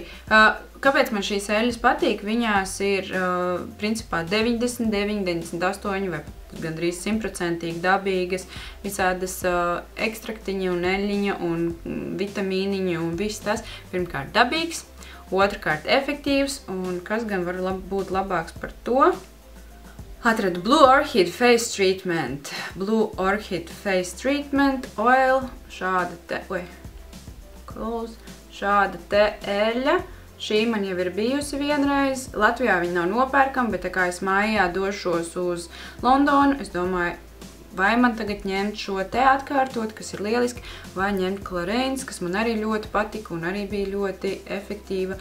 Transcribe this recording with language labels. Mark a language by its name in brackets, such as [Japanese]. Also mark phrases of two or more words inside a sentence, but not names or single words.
[Latvian] Kāpēc man šīs eļļas patīk? Viņās ir principā 99, 98 vai gandrīz 100% dabīgas, visādas ekstraktiņa un eļļiņa un vitamīniņa un viss tas. Pirmkārt dabīgs, otrkārt efektīvs, un kas gan var būt labāks par to? Atradu Blue Orchid Face Treatment. Blue Orchid Face Treatment Oil. Šāda te eļļa. Šī man jau ir bijusi vienreiz. Latvijā viņa nav nopērkama, bet tā kā es mājā došos uz Londonu, es domāju, vai man tagad ņemt šo te atkārtot, kas ir lieliski, vai ņemt Clarins, kas man arī ļoti patika un arī bija ļoti efektīva.